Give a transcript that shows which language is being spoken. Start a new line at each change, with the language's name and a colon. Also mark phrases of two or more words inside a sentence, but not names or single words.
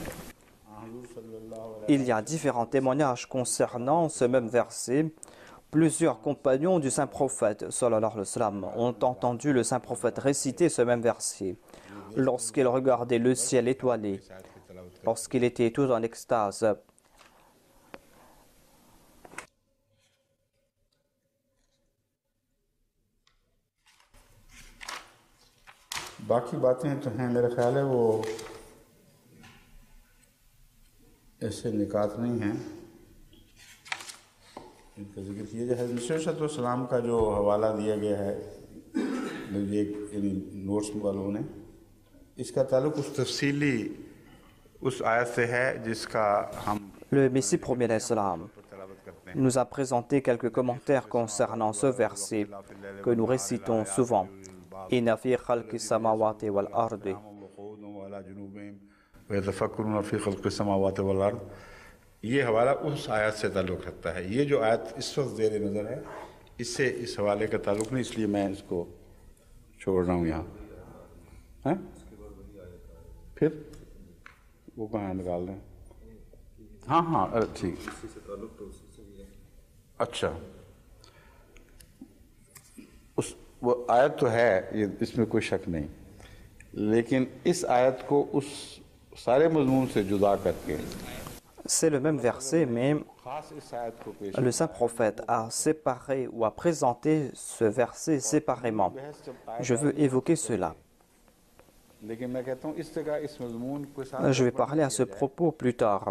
French: Il y a différents témoignages concernant ce même verset. Plusieurs compagnons du saint prophète
Arabic: صلى الله عليه وسلم
French: ont entendu le saint prophète réciter ce même verset lorsqu'il regardait le ciel étoilé, lorsqu'il était tout en extase.
Urdu: باقی باتیں تو ہیں میرا خیال ہے وہ ایسے نکات نہیں ہیں ان کا ذکر کیا جائے حضرت سلام کا جو حوالہ دیا گیا ہے مجھے ایک نوٹس والوں نے اس کا تعلق اس تفصیلی اس آیت سے ہے جس کا ہم
French: Le Messie premier d'Islam nous a présenté quelques commentaires concernant ce verset que nous récitons souvent.
Arabic: إن في خلق السماوات والأرض.
Urdu: یہ حوالہ اس آیت سے تعلق رکھتا ہے. یہ جو آیت اس وقت زیر نظر ہے اس سے اس حوالے کا تعلق نہیں، اس لیے میں اس کو چھوڑ رہا ہوں یہاں. ہیں پھر وہ کہاں نکال رہے ہیں? ہاں ہاں ارے ٹھیک، اچھا اس وہ آیت تو ہے، یہ اس میں کوئی شک نہیں، لیکن اس آیت کو اس سارے مضمون سے جدا کر کے
French: C'est le même verset, mais le saint prophète a séparé ou a présenté ce verset séparément. Je veux évoquer cela. Je vais parler à ce propos plus tard.